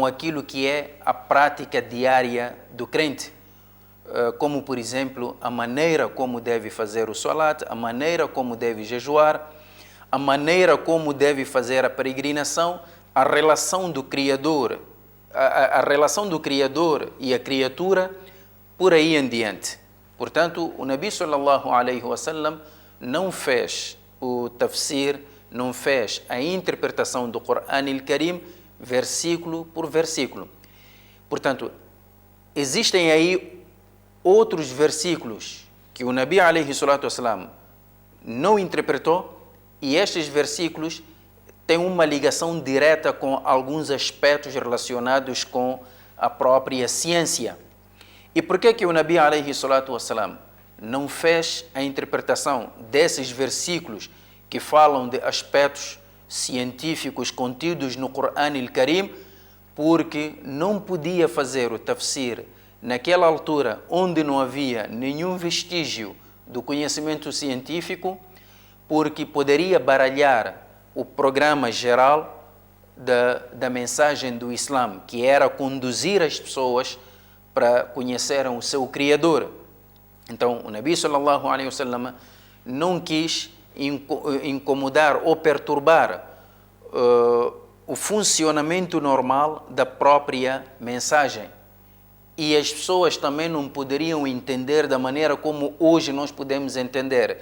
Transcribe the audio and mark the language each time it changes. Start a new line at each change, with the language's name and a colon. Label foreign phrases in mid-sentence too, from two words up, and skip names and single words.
Portuguese: aquilo que é a prática diária do crente, como, por exemplo, a maneira como deve fazer o salat, a maneira como deve jejuar, a maneira como deve fazer a peregrinação, a relação do Criador, a relação do Criador e a criatura, por aí em diante. Portanto, o Nabi
Arabic: صلى الله عليه وسلم
Portuguese: não fez o tafsir, não fez a interpretação do Coran al-Karim versículo por versículo. Portanto, existem aí outros versículos que o Nabi
Arabic: عليه الصلاة والسلام
Portuguese: não interpretou, e estes versículos têm uma ligação direta com alguns aspectos relacionados com a própria ciência. E por que o Nabi
Arabic: عليه الصلاة والسلام
Portuguese: não fez a interpretação desses versículos que falam de aspectos científicos contidos no Coran al-Karim? Porque não podia fazer o tafsir naquela altura onde não havia nenhum vestígio do conhecimento científico, porque poderia baralhar o programa geral da mensagem do Islã, que era conduzir as pessoas para conhecerem o seu Criador. Então, o Nabi
Arabic: صلى الله عليه وسلم
Portuguese: não quis incomodar ou perturbar o funcionamento normal da própria mensagem. E as pessoas também não poderiam entender da maneira como hoje nós podemos entender.